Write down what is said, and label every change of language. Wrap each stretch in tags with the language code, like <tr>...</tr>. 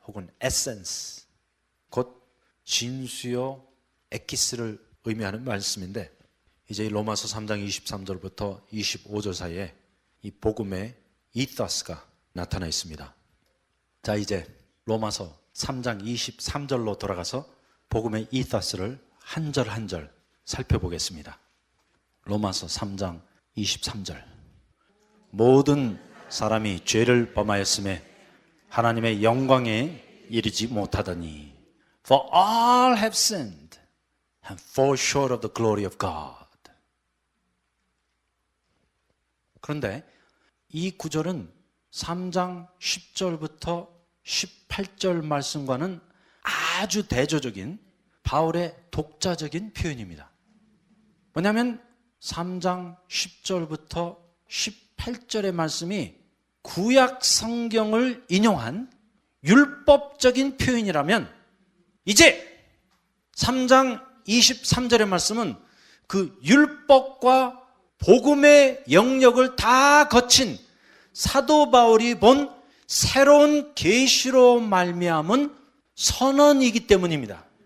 <ko>혹은 에센스, 곧 진수요 에키스를 의미하는 말씀인데, 이제 로마서 3장 23절부터 25절 사이에 이 복음의 이사스가 나타나 있습니다. 자, 이제 로마서 3장 23절로 돌아가서 복음의 이사스를 한 절 한 절 살펴보겠습니다. 로마서 3장 23절. 모든 사람이 죄를 범하였음에 하나님의 영광에 이르지 못하더니</ko> <en>For all have sinned and fall short of the glory of God.</en> <ko>그런데 이 구절은 3장 10절부터 18절 말씀과는 아주 대조적인 바울의 독자적인 표현입니다. 뭐냐면 3장 10절부터 18절의 말씀이 구약 성경을 인용한 율법적인 표현이라면, 이제 3장 23절의 말씀은 그 율법과 복음의 영역을 다 거친 사도 바울이 본 새로운 계시로 말미암은 선언이기 때문입니다.</ko>